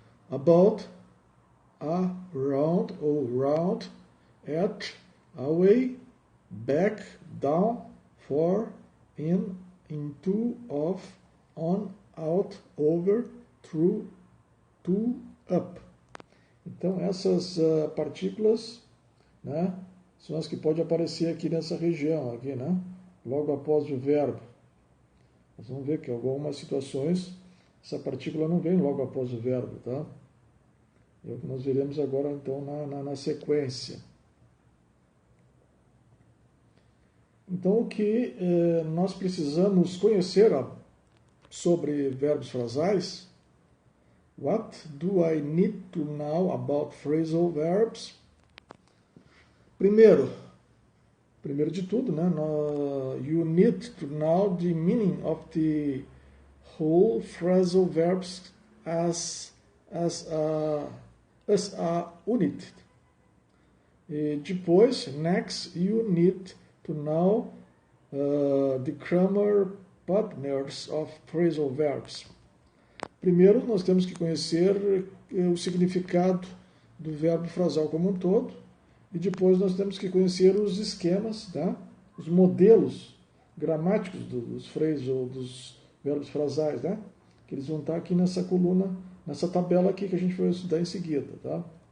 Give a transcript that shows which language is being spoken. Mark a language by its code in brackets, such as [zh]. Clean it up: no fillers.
[en] About, around ou round, at, away, back, down, for, in, into, of, on, out, over, through, to, up. [pt] Então essas partículas, né, são as que podem aparecer aqui nessa região, aqui, né, logo após o verbo. Nós vamos ver que em algumas situações essa partícula não vem logo após o verbo, tá? É o que nós veremos agora então na sequência. Então, o que nós precisamos conhecer sobre verbos frasais? [en] What do I need to know about phrasal verbs? [pt] Primeiro de tudo, né, [en] you need to know the meaning of the whole phrasal verbs as a unit. [pt] E depois, [en] next, you need to know the grammar partners of phrasal verbs. [pt] Primeiro, nós temos que conhecer o significado do verbo frasal como um todo, e depois nós temos que conhecer os esquemas, tá? Os modelos gramáticos dos verbos frasais, né? Que eles vão estar aqui nessa coluna, nessa tabela aqui que a gente vai estudar em seguida, tá?